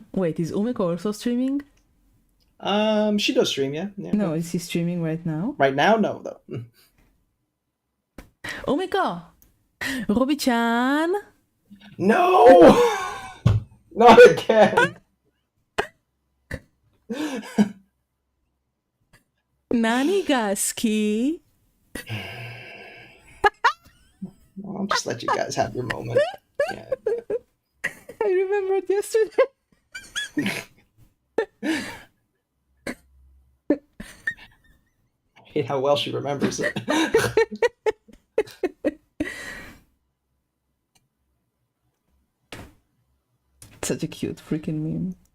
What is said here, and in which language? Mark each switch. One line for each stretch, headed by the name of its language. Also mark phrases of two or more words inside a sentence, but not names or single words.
English: Wait, is Umeko also streaming? She does stream, yeah. No, is he streaming right now? Right now, no, though. Umeko! Robi-chan! No! Not again!
Japanese: Nani ga suki?
English: I'll just let you guys have your moment. Yeah. I remembered yesterday. I hate how well she remembers it. Such a cute freaking meme.